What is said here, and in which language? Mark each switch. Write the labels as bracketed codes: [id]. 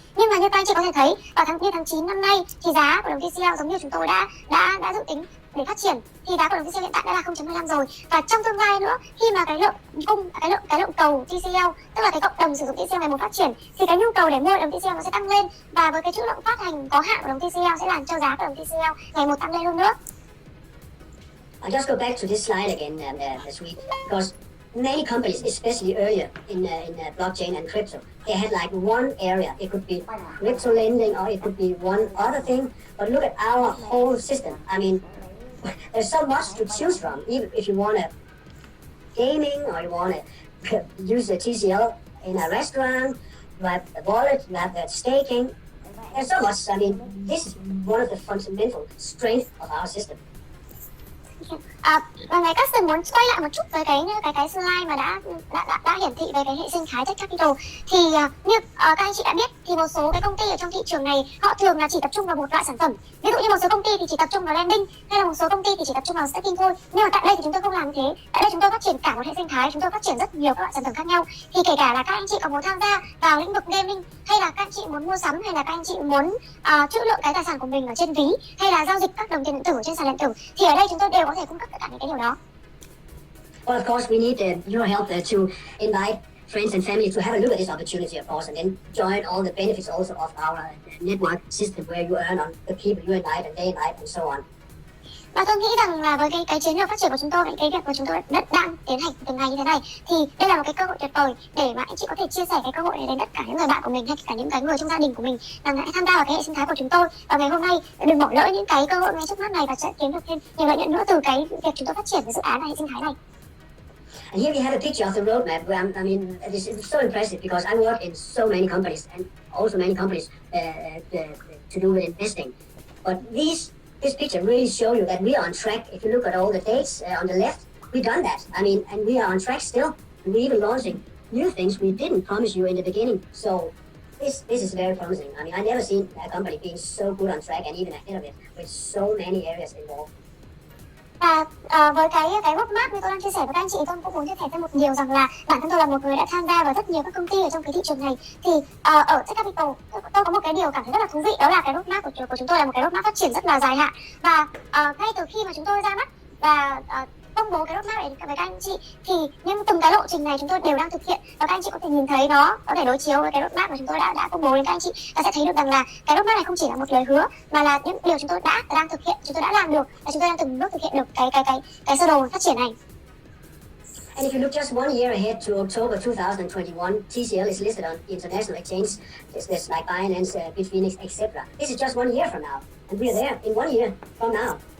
[vi] Nhưng mà như các anh chị có thể thấy vào tháng 9 năm nay thì giá của đồng TCL giống như chúng tôi đã dự tính để phát triển thì giá của đồng TCL hiện tại đã là 0.25 rồi. Và trong tương lai nữa, khi mà cái lượng cầu TCL, tức là cái cộng đồng sử dụng TCL ngày một phát triển, thì cái nhu cầu để mua đồng TCL nó sẽ tăng lên, và với cái trữ lượng phát hành có hạn của đồng TCL sẽ làm cho giá của đồng TCL ngày một tăng lên hơn nữa. [en] I'll just go back to this slide again this week, because many companies, especially earlier in blockchain and crypto, they had like one area. It could be crypto lending or it could be one other thing. But look at our whole system. I mean, there's so much to choose from. Even if you want to gaming or you want to use the TCL in a restaurant, you have the wallet, you have the staking. There's so much. I mean, this is one of the fundamental strengths of our system. [vi] Và ngày Custom muốn quay lại một chút với cái slide mà đã hiển thị về cái hệ sinh thái TechCapital. Thì như các anh chị đã biết thì một số cái công ty ở trong thị trường này họ thường là chỉ tập trung vào một loại sản phẩm. Ví dụ như một số công ty thì chỉ tập trung vào lending, hay là một số công ty thì chỉ tập trung vào staking thôi. Nhưng mà tại đây thì chúng tôi không làm như thế. Tại đây chúng tôi phát triển cả một hệ sinh thái, chúng tôi phát triển rất nhiều các loại sản phẩm khác nhau. Thì kể cả là các anh chị có muốn tham gia vào lĩnh vực gaming, hay là các anh chị muốn mua sắm, hay là các anh chị muốn trữ lượng cái tài sản của mình ở trên ví, hay là giao dịch các đồng tiền điện tử trên sàn điện tử, thì ở đây chúng tôi đều có thể cung cấp tất cả những cái điều đó. [en] Well, of course, we need your help to invite friends and family to have a look at this opportunity, of course, and then join all the benefits also of our network system where you earn on the people you invite and they invite and so on. [vi] Và tôi nghĩ rằng là với cái chiến lược phát triển của chúng tôi, cái việc mà chúng tôi đang tiến hành từng ngày như thế này, thì đây là một cái cơ hội tuyệt vời để mà anh chị có thể chia sẻ cái cơ hội này đến tất cả những người bạn của mình, hay cả những cái người trong gia đình của mình, rằng hãy tham gia vào cái hệ sinh thái của chúng tôi. Và ngày hôm nay đừng bỏ lỡ những cái cơ hội ngay trước mắt này, và sẽ kiếm được thêm nhiều lợi nhuận nữa từ cái việc chúng tôi phát triển cái dự án và hệ sinh thái này. [en] And here we have a picture of the roadmap. Where I mean, it's so impressive because I work in so many companies and also many companies to do with investing. But this picture really shows you that we are on track. If you look at all the dates on the left, we've done that. I mean, and we are on track still. And we're even launching new things we didn't promise you in the beginning. So this is very promising. I mean, I never seen a company being so good on track and even ahead of it with so many areas involved. [vi] Và với cái roadmap như tôi đang chia sẻ với các anh chị, tôi cũng muốn chia sẻ thêm một điều rằng là bản thân tôi là một người đã tham gia vào rất nhiều các công ty ở trong cái thị trường này. Thì ở TCapital tôi có một cái điều cảm thấy rất là thú vị, đó là cái roadmap của chúng tôi là một cái roadmap phát triển rất là dài hạn. Và ngay từ khi mà chúng tôi ra mắt và công bố cái roadmap này với các anh chị, thì nhưng từng cái lộ trình này chúng tôi đều đang thực hiện, và các anh chị có thể nhìn thấy nó, có thể đối chiếu với cái roadmap mà chúng tôi đã công bố đến các anh chị, và sẽ thấy được rằng là cái roadmap này không chỉ là một lời hứa, mà là những điều chúng tôi đang thực hiện, chúng tôi đã làm được, và chúng tôi đang từng bước thực hiện được cái sơ đồ phát triển này. [en] And if you look just 1 year ahead to October 2021, TCL is listed on international exchange, there's like Binance, Bitfinex, etc. This is just 1 year from now, and we are there in 1 year from now.